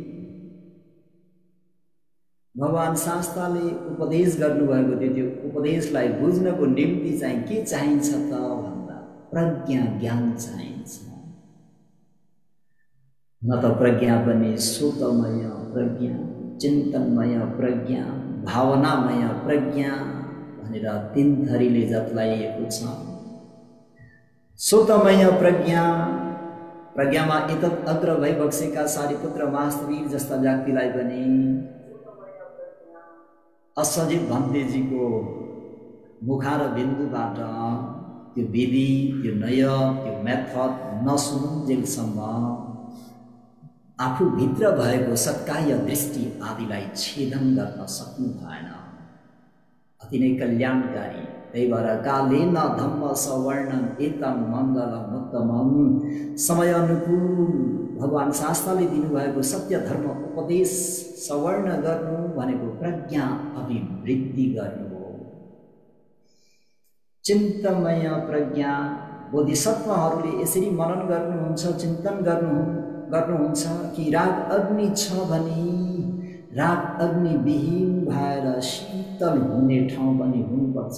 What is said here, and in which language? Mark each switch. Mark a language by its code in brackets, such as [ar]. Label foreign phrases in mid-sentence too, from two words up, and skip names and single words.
[ne] भगवान शास्त्रले उपदेश गर्नुभएको त्यो उपदेशलाई बुझ्नको निम्ति चाहिँ के चाहिन्छ त भन्दा प्रज्ञा ज्ञान चाहिन्छ। न त प्रज्ञा पनि सोतमय प्रज्ञा, चिन्तनमय प्रज्ञा, भावनामय प्रज्ञा भनेर तीन थरीले जतलाइएको छ। सोतमय प्रज्ञा, प्रज्ञामा [pi] एतत् अग्र [ne] भइबक्सेका सारिपुत्र महास्तवीर जस्ता व्यक्तिलाई पनि असजित भन्तेजीको मुखार बिन्दुबाट त्यो विधि, त्यो नय, त्यो मेथड नसुनुन्जेलसम्म आफूभित्र भएको सत्कार्य दृष्टि आदिलाई छेदन गर्न सक्नु भएन। अति नै कल्याणकारी। त्यही भएर [pi] कालेन धम्म सवर्णन एतम मङ्गलम उत्तमम। [ne] समय अनुकूल भगवान शास्त्रले दिनुभएको सत्य धर्म उपदेश सवर्ण गर्नु भनेको प्रज्ञा अभिवृद्धि गर्नु हो। चिन्तमय प्रज्ञा, बोधिसत्वहरूले यसरी मनन गर्नुहुन्छ, चिन्तन गर्नुहुन्छ कि राग अग्नि छ भने राग अग्नि विहीन भएर शीतल हुने ठाउँ पनि हुनुपर्छ।